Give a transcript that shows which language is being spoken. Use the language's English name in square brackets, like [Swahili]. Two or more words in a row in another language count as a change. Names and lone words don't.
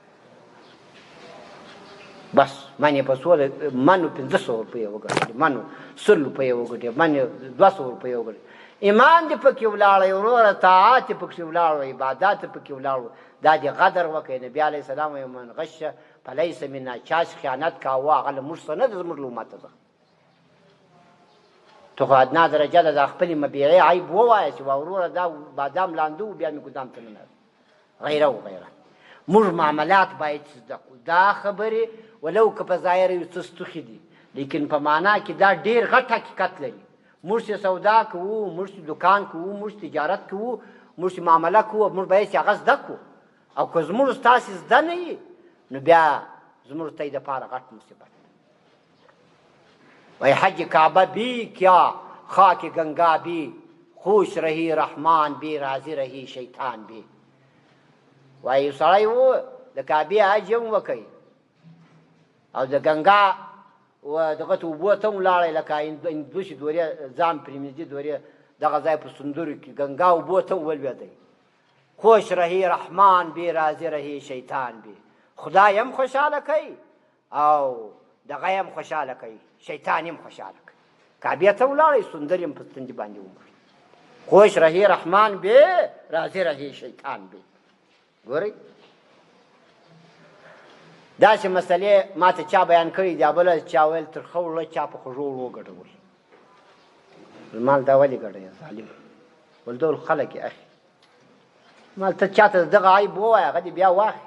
[Pashto] بس من یې په سوله منو 500 روپۍ وګټلې منو 100 روپۍ وګټې من یې 200 روپۍ وګټې ایمان دې پکې ولاړی وروره طاعت یې پکې ولاړو عبادات یې پکې ولاړو دا دې قدر وکړئ نبي علیه السلام وایي [Arabic] من غش فلیس منا [Pashto] چا چې خیانت کاوه هغه له موږ څه نه ده زموږ له امته څخه ته خو ادنا درجه ده د خپلې مبیعې عیب ووایه چې وروره دا بادام لانده و بیا مې ګدام ته ننه غیره و غیره موږ معاملات باید زده کړو دا خبرې ولو که په ظاهر یو څه ستوخي دي لیکن په معنا کې دا ډېر غټ حقیقت لري موږ چې سودا کوو موږ چې دکان کوو موږ تجارت کوو موږ چې معامله کوو موږ باید چې هغه زده کړو او که زموږ ستاسې زده نه وي نو بیا زموږ ته یې دپاره غټ مصیبت. [Urdu] وای حج کعبه بی کیا خاک گنگا بی، خوش رہی رحمان بی راضی رہی شیطان بی. [Pashto] وای یو سړی و د کعبې حج هم وکئ او د گنگا و دغه ته اوبو ته هم ولاړی لکه هندوسي دورې ځان پرېمنځي دورې دغه ځای په سندرو کې گنگا اوبو ته هم ولوېدی. [Urdu] خوش رہی رحمان بی راضی رہی شیطان بی. [Pashto] خدای هم خوشحاله کوي او دغه هم خوشحاله کوي، شیطان هم خوشحاله کوي. کعبې ته ولاړی سندرې هم په تندي باندې وموږي. [Urdu] خوش رہی رحمان بی راضی رہی شیطان بی. [Pashto] ګورئ داسې مسلې ما ته چا بیان کړي دي، بله چا ویل ترخه وړه چا په خوږو وړو ګډول. مال دا ولې ګډوې ظالم؟ ول ډول خلک یې اخي مال ته چاته دغه عیب ووایه هغه دې بیا واخلي.